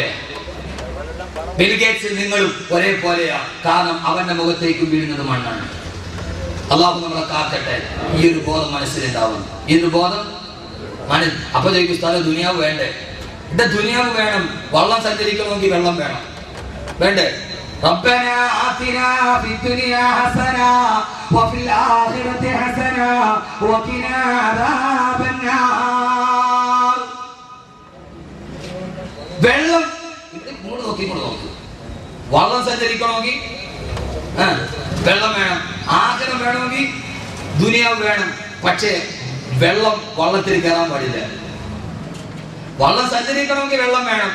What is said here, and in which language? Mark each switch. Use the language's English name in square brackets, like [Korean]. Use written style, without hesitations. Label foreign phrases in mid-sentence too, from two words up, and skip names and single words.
[Malayalam] ബിൽഗേറ്റ്സ് നിങ്ങളും ഒരേപോലെയാ. കാരണം അവന്റെ മുഖത്തേക്ക് വീഴുന്നത് മണ്ണാണ്. അല്ലാഹു നമ്മളെ കാക്കട്ടെ. ഈ ഒരു ബോധം മനസ്സിലുണ്ടാവും. ഈ ഒരു ബോധം അപ്പൊ ചോദിക്കും സ്ഥലം ദുനിയാവ് വേണ്ടേ? ഇവിടെ ദുനിയാവ് വേണം. വള്ളം സഞ്ചരിക്കണമെങ്കിൽ വെള്ളം വേണ്ടേ? [Arabic] ربنا آتنا في الدنيا حسنة وفي الآخرة حسنة وقنا عذاب النار. [Malayalam] വെള്ളം ഇങ്ങോട്ട് നോക്കി. വള്ളം സഞ്ചരിക്കണമെങ്കിൽ വെള്ളം വേണം. ആഗ്രഹം വേണമെങ്കിൽ ദുനിയാവ് വേണം. പക്ഷേ വെള്ളം വള്ളത്തിൽ കയറാൻ പാടില്ല. വള്ളം സഞ്ചരിക്കണമെങ്കിൽ വെള്ളം വേണം.